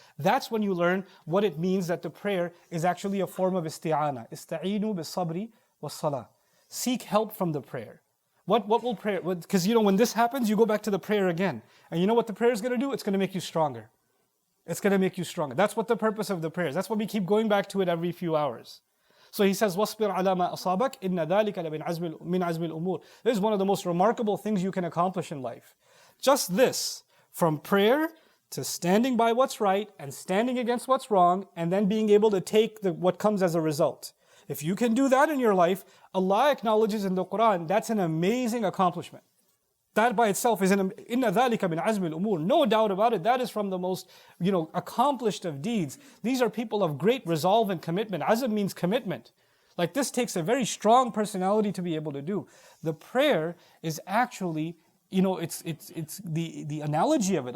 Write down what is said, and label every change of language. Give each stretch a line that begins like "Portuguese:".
English: That's when you learn what it means that the prayer is actually a form of isti'ana.
Arabic: Ista'inu bis-sabri was-salah.
English: Seek help from the prayer. What will prayer? Because when this happens, you go back to the prayer again. And you know what the prayer is going to do? It's going to make you stronger. It's going to make you stronger. That's what the purpose of the prayer is. That's why we keep going back to it every few hours. So he says,
Arabic: وَاصْبِرْ عَلَى مَا أَصَابَكَ إِنَّ ذَلِكَ لَمِنْ عَزْمِ الْأُمُورِ.
English: This is one of the most remarkable things you can accomplish in life. Just this, from prayer to standing by what's right and standing against what's wrong, and then being able to take what comes as a result. If you can do that in your life, Allah acknowledges in the Quran, that's an amazing accomplishment. That by itself is
Arabic: إِنَّ ذَلِكَ مِنْ عَزْمِ الْأُمُورِ.
English: No doubt about it, that is from the most accomplished of deeds. These are people of great resolve and commitment. Azm means commitment. Like this takes a very strong personality to be able to do. The prayer is actually, it's the analogy of it.